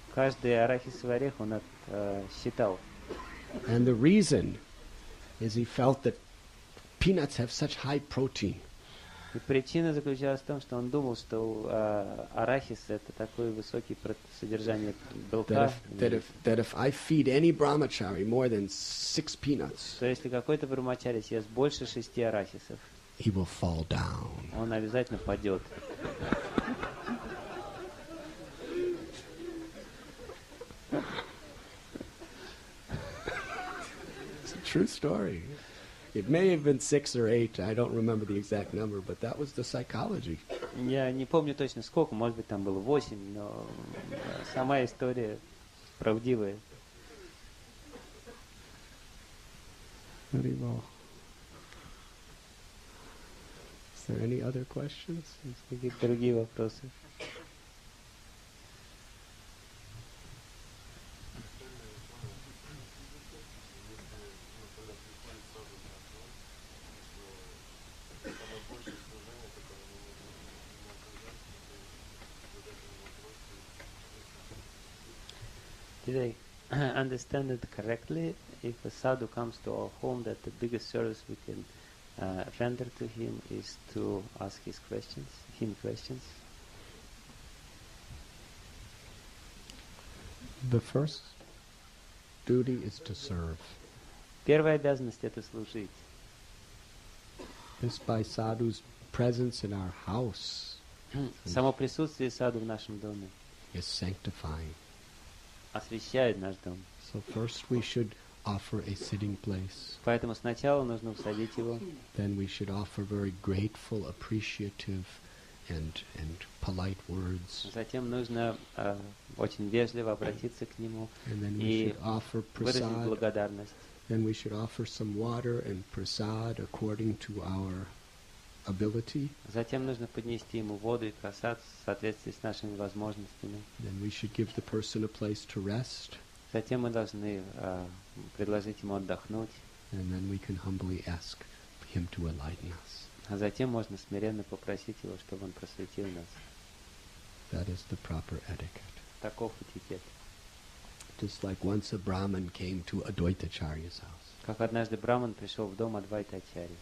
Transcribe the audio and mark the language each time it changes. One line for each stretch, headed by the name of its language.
Russian: Каждый арахисовый орех он считал.
English: And the reason is he felt that peanuts have such high protein
Russian: И причина заключалась в том, что он думал, что арахис это такой высокий содержание белка.
English: That if I feed any brahmachari more than 6 peanuts,
Russian: Что если какой-то брамачари съест больше 6 арахисов,
English: he will fall down.
Russian: он обязательно падет.
English: It's a true story. It may have been 6 or 8, I don't remember the exact number, but that was the psychology.
Russian: Я не помню точно сколько, может быть там было 8, но сама история правдивая.
English: Very well. Is there any other questions?
Russian: Есть какие-то другие вопросы?
English: Did I understand it correctly? If a sadhu comes to our home, that the biggest service we can render to him is to ask him questions? The first duty is to serve.
Russian: Первая обязанность это служить.
English: This by sadhu's presence in our house
Russian: Само присутствие саду в нашем доме
English: is sanctifying.
Russian: освещает наш дом.
English: So first we should offer a sitting place.
Russian: Поэтому сначала нужно усадить его.
English: Then we should offer very grateful, appreciative, and polite words.
Russian: Затем нужно очень вежливо обратиться к нему
English: And then we
Russian: и
English: should offer
Russian: выразить
English: prasad.
Russian: благодарность.
English: Then we should offer some water and prasad according to our ability.
Russian: Затем нужно поднести ему воду и просад в соответствии с нашими возможностями.
English: Then we should give the person a place to rest.
Russian: Затем мы должны предложить ему отдохнуть.
English: And then we can humbly ask him to enlighten us.
Russian: А затем можно смиренно попросить его, чтобы он просветил нас.
English: That is the proper etiquette.
Russian: Таков этикет.
English: Just like once a Brahmin came to Advaitacharya's house.
Russian: Как однажды Браман пришел в дом Адвайтачарьи.